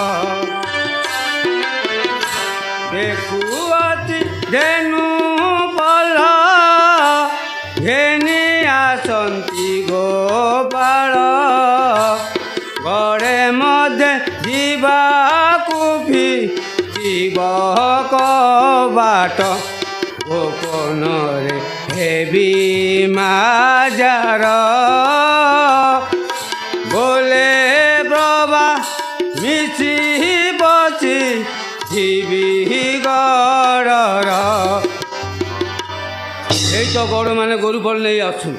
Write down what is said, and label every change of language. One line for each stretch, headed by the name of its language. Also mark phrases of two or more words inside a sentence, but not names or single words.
Odia: ଦେଖୁଅଛି ଧେନୁ ପଲ ଘେନି ଆସନ୍ତି ଗୋପାଳ ଗଡ଼େ ମଧ୍ୟ ଯିବାକୁ ଯିବ କବାଟ ଗୋପନରେ ହେବି ମାଜାର ବୋଲେ ପ୍ରଭା ମିଶି ବସି ଯିବି ଗଡ଼ର
Bangla: এই তো গড়
Odia: ମାନେ ଗୋରୁ ଫଳ ନେଇ ଆସୁଛନ୍ତି।